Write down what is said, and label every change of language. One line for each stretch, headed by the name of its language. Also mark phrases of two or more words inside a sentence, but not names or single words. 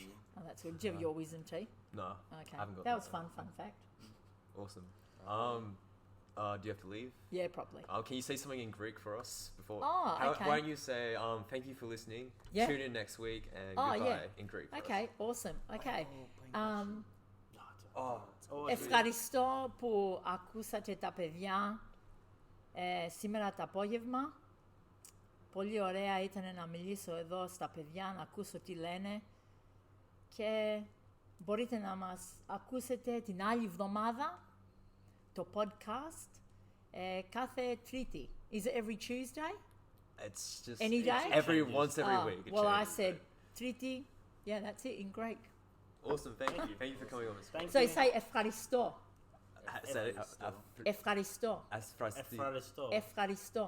English: Oh, that's good. Do you have your wisdom teeth? No. Okay. I haven't got That that. was fun fact. Awesome. Do you have to leave? Yeah, probably. Can you say something in Greek for us before? Oh, okay. Why don't you say thank you for listening? Yeah. Tune in next week and Oh, goodbye yeah. in Greek. For us. Okay, awesome. Okay. Oh,
Greek: Ευχαριστώ που ακούσατε τα παιδιά σήμερα το απόγευμα. Πολύ ωραία ήταν να μιλήσω εδώ στα παιδιά, να ακούσω τι λένε και μπορείτε να μας ακούσετε την άλλη εβδομάδα το podcast κάθε Τρίτη.
English: Is it every Tuesday? It's just Any day? every once every week. It Well, I changes, said Tríti. Yeah, that's it in Greek. Awesome, thank you. Thank you for coming on. Thank So you. say ευχαριστώ.
Greek: Ευχαριστώ. Ευχαριστώ. Ευχαριστώ.